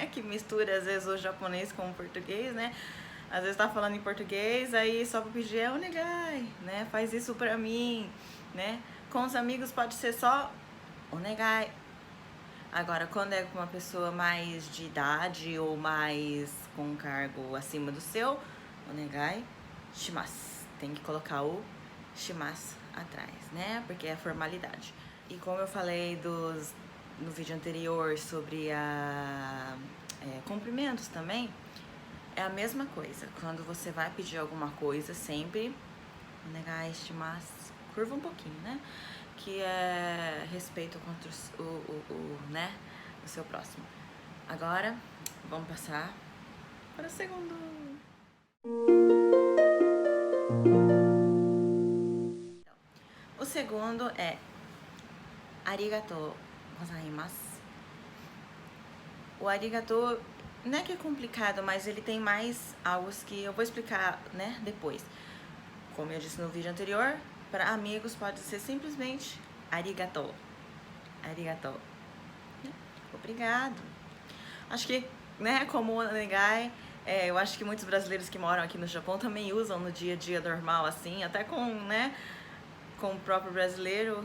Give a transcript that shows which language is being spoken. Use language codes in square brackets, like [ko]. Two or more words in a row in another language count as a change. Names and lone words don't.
[pt] Que mistura às vezes o japonês com o português, né? Às vezes tá falando em português, aí só pra pedir é onegai, né? Faz isso pra mim, né? Com os amigos pode ser só onegai. Agora, quando é com uma pessoa mais de idade ou mais com um cargo acima do seu, [ja] お願いします. [pt] Tem que colocar o shimasu atrás, né? Porque é formalidade. E como eu falei no vídeo anterior sobre cumprimentos também, é a mesma coisa. Quando você vai pedir alguma coisa, sempre [ja] お願いします. [pt] Curva um pouquinho, né? Que é respeito contra né, o seu próximo. Agora, vamos passar para o segundo. O segundo é [ja] ありがとうございます. [pt] O arigatou não é que é complicado, mas ele tem mais algo que eu vou explicar, né, depois. Como eu disse no vídeo anterior, para amigos pode ser simplesmente arigatou. Arigatou. Obrigado. Acho que, né, como onegai, eu acho que muitos brasileiros que moram aqui no Japão também usam no dia a dia normal, assim, até com, né, com o próprio brasileiro.